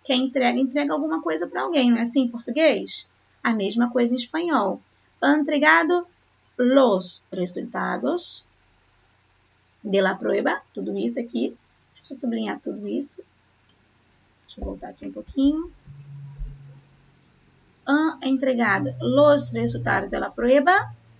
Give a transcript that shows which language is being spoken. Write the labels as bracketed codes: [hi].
[pt] Quem entrega, entrega alguma coisa para alguém, não é assim em português? A mesma coisa em espanhol. [es] Han entregado los resultados de la prueba. [pt] Tudo isso aqui. Deixa eu sublinhar tudo isso. Deixa eu voltar aqui um pouquinho. [es] Han entregado los resultados de la prueba.